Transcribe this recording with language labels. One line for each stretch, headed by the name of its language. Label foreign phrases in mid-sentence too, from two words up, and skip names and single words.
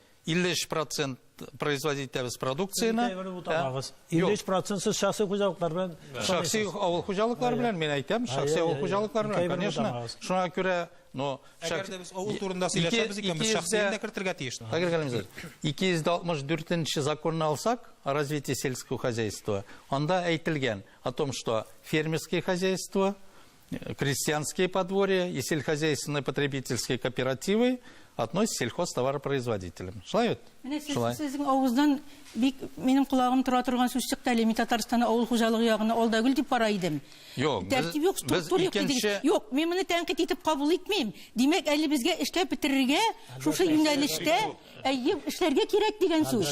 Tatar: 53% производить итәбез продукцияны. 53% шәхси хуҗалыклар белән. Шәхси авыл хуҗалыклары белән мин әйтәм, шәхси авыл хуҗалыклары белән, конечно. Шуңа күрә, но Әгәр дә без авыл турында сөйләшәбез икән, без шәхсиен дә кертергә тиеш.
Russian: 264
Tatar: законны алсак
Russian: о развитии сельского хозяйства,
Tatar: анда әйтелгән
Russian: о том, что фермерские хозяйства, крестьянские подворья и сельскохозяйственные потребительские кооперативы относятся к сельхозтоваропроизводителям.
Tatar: Шулай бит? Шулай. Сезнең авыздан бик минем колагым тора торган сүз чыкты әле. Мин Татарстанда авыл хуҗалыгы ягына алда гүл дип бара идем. Тәртип юк, структура юк идем. Юк, мин моны тәнкыйть итеп кабул итмим. Димәк, әле безгә эшләп бетерергә, шушы юнәлештә эшләргә кирәк дигән сүз.